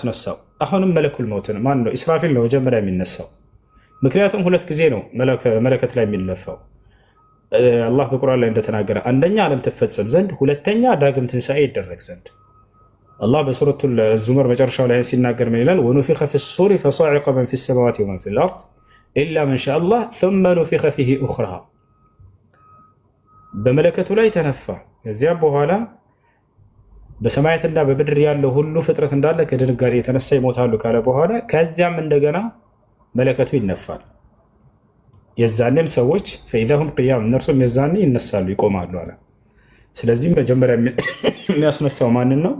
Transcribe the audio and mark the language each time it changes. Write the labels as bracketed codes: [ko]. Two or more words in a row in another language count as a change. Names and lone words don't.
[am] አሁንም [ar] ملك الموت [am] ማን ነው? ኢስራፊል ነው መጀመሪያ የሚነሳው። ምክንያቱም ሁለት ጊዜ ነው መለከት ላይ የሚለፋው። አላህ በቁርአን ላይ እንደተናገረ አንደኛ ዓለም ትፈጸም ዘንድ፣ ሁለተኛ ዳግም ትንሣኤ ይደረግ ዘንድ። አላህ በሱረቱል ዙመር መጨረሻው ላይ ሲናገር ምን ይላል? [ar] ونفخ في الصور فصعق من في السماوات ومن في الأرض إلا من شاء الله ثم نفخ فيه أخرى። [am] በመለከቱ ላይ ተነፋ፣ ከዚያም በኋላ በሰማያትና በምድር ያለው ሁሉ ፍጥረት እንዳለ ከድንጋጤ የተነሳ ይሞታሉ ካለ በኋላ ከዚያም እንደገና መለከቱ ይነፋል። የዛኔም ሰዎች [ar] فإذا هم قيام [am] እነርሱም የዛኔ ይነሳሉ ይቆማሉ አለ። ስለዚህ መጀመሪያ የሚያስነሳው ማንን ነው?